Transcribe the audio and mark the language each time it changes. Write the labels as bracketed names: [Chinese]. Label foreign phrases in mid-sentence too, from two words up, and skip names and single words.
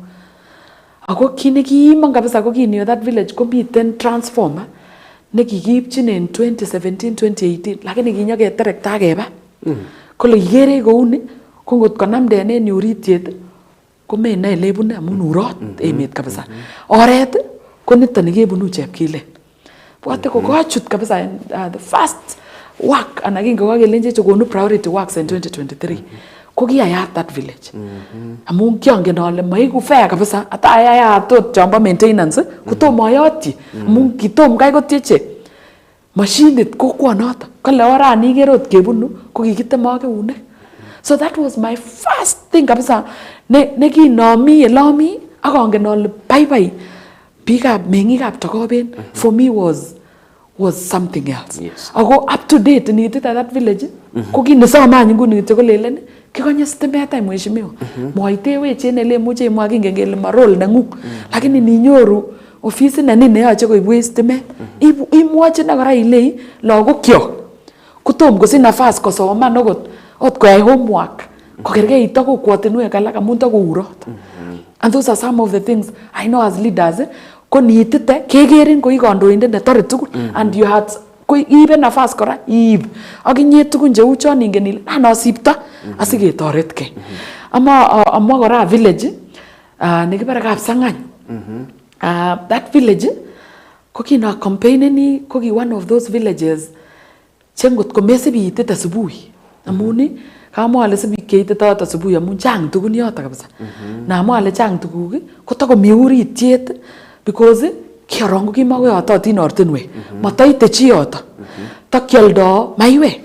[Kalenjin] Ako kine kiimon kabisa ko kinyo [English] that village [Kalenjin] komiten transformer nekikiipchin en 2017-2018 lakini kinyoketerekta akeba. Kole ikere kouni ko ngot konamden en uritiet komenae lebune amun urot emet kabisa. Oret ko nito nekebunu Chepkilen. Bwate ko kochut kabisa [English] the first work [Kalenjin] ana kingo kakelenje chekonu [English] priority works in 2023 [Kalenjin] ko kiyayat [English] that village. [Kalenjin] Amun kiongen ale maiku fair kabisa ata ayayat tot chombo maintenance kotomo ayotyi amun kitom kai kotieche machinit kokwonoto kole orani kerot kebunu ko kikitemo keunek. [English] So that was my first thing [Kalenjin] kabisa ne kinomi elomi akongen ale bye biikab meng'ikab Takoben [English] for me was something else. Yes. [Kalenjin] Ako [English] up to date [Kalenjin] nitit [English] at that village [Kalenjin] ko kinesomany nguni kityo kolelen kikonye stimet ay mheshimiwa. Moitewech en ele muche imwa kingen kele ma role nengung. Lakini ninyoru ofisi nani neyoche koibwech stimet. Imwochi na kora ilei lagokyok kotom kosich nafas kosoman ot koyai homework kokerkeit ak kokwotinwek alak amun takourot. [English] And those are some of the things I know as leaders [Kalenjin] ko niitite kekerin ko ikondoindet netore tugul [English] and you had [Kalenjin] ko ibe nafas kora iib ak inye tugun cheu chon ingen ile anosipto asiketoretkei. Amwa kora village nekibare Kapsangany. [English] That village [Kalenjin] ko kina campaigneni ko ki [English] one of those villages [Kalenjin] chengot komesibi itite asubuhi amuni kamwa ale sibi keitite asubuhi amun chang tugun yoto kabisa. Na amwa ale chang tuguk ko takomi uritiet because kiarongo kimakoyototin ortinwek matoite chi yoto takyoldo maiwek.